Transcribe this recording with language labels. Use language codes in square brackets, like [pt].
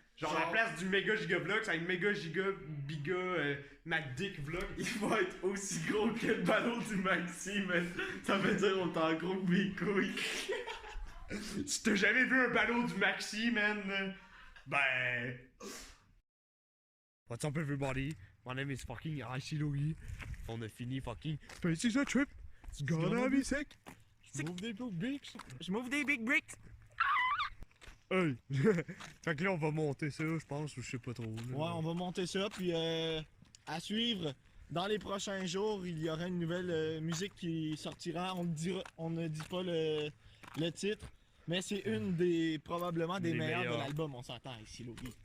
[fr] Genre, à la place du méga giga vlog, ça va être méga giga biga McDick vlog. Il va être aussi gros que le ballon du Maxi, man. Ça veut dire on est en gros que mes couilles. Si t'as jamais vu un ballon du Maxi, man, ben... [en] What's up everybody? My name is fucking Icy Louis. On a fini fucking Space is a trip. It's gonna be sick. [fr] Je move des big bricks. Je m'ouvre des [en] big bricks. Hey! [fr] Fait que là, on va monter ça, je pense, ou je sais pas trop. Là. Ouais, on va monter ça, puis à suivre, dans les prochains jours, il y aura une nouvelle musique qui sortira. On ne dit pas le titre, mais c'est une des, probablement des meilleures de l'album, on s'entend ici, Louis.